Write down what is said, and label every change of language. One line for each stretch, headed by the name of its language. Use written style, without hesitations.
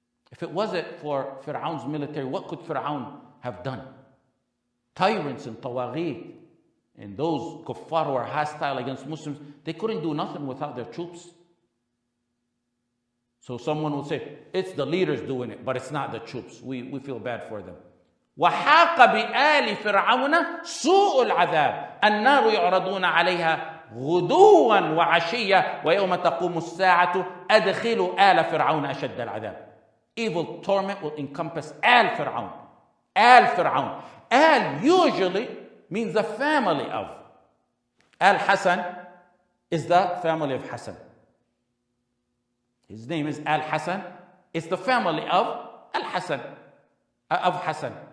English: If it wasn't for Fir'aun's military, what could Fir'aun have done? Tyrants and tawagheet and those kuffar who are hostile against Muslims, they couldn't do nothing without their troops. So someone will say, it's the leaders doing it, but it's not the troops. We feel bad for them.
Arabic: وحاق بآل فرعون سوء العذاب النار يعرضون عليها غدوا وعشيا ويوم تقوم الساعة أدخلوا آل فرعون أشد العذاب.
English: Evil torment will encompass
Arabic: آل فرعون. آل فرعون. آل
English: usually means the family of. Al Hassan is the family of Hassan. His name is Al Hassan. It's the family of Al Hassan, of Hassan.